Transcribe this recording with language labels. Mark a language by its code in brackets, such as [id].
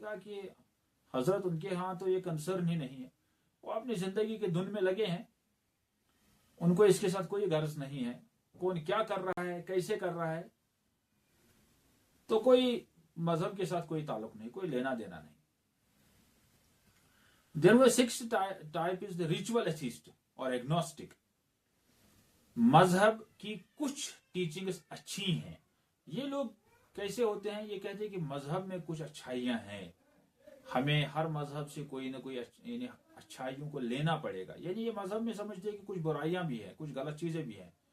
[hi] कहा कि हजरत उनके यहाँ तो ये कंसर्न ही नहीं है, वो अपनी जिंदगी के धुन में लगे हैं, उनको इसके साथ कोई गर्ज नहीं है, कौन क्या कर रहा है, कैसे कर रहा है, तो कोई मजहब के साथ कोई ताल्लुक नहीं, कोई लेना देना नहीं. [en] Then the sixth type is the ritual atheist [hi] और एग्नोस्टिक. मजहब की कुछ टीचिंग्स अच्छी हैं. ये लोग कैसे होते हैं? ये कहते हैं कि मजहब में कुछ अच्छाइयां हैं, हमें हर मजहब से कोई ना कोई यानी अच्छाइयों को लेना पड़ेगा. यानी ये मजहब में समझते हैं कि कुछ बुराइयां भी हैं, कुछ गलत चीजें भी हैं.